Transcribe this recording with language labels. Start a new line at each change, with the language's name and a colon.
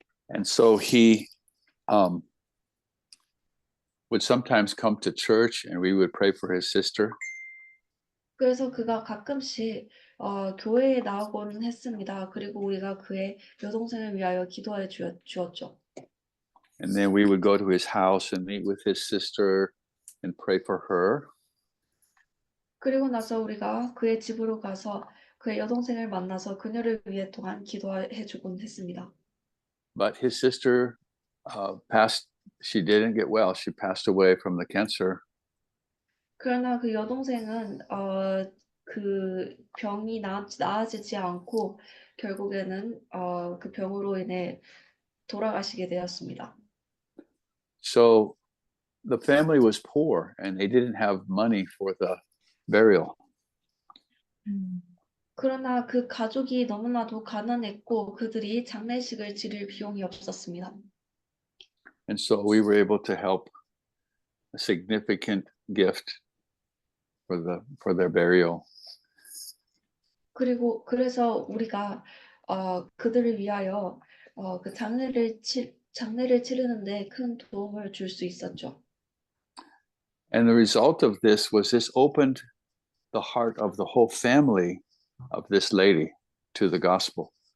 English: And so he would sometimes come to church and we would pray for his sister.
Korean: 그래서 그가 가끔씩 교회에 나오곤 했습니다. 그리고 우리가 그의 여동생을 위하여 기도해 주었죠.
English: And then we would go to his house and meet with his sister and pray for her.
Korean: 그리고 나서 우리가 그의 집으로 가서 그의 여동생을 만나서 그녀를 위해 또한 기도해 주곤 했습니다.
English: But his sister passed, she didn't get well. She passed away from the cancer.
Korean: 그러나 그 여동생은 그 병이 나아지지 않고 결국에는 그 병으로 인해 돌아가시게 되었습니다.
English: So the family was poor and they didn't have money for the burial.
Korean: 그러나 그 가족이 너무나도 가난했고 그들이 장례식을 치를 비용이 없었습니다.
English: And so we were able to help a significant gift for their burial.
Korean: 그래서 우리가 그들을 위하여 그 장례를 치르는데 큰 도움을 줄 수 있었죠.
English: And the result of this was this opened the heart of the whole family of this lady to the gospel.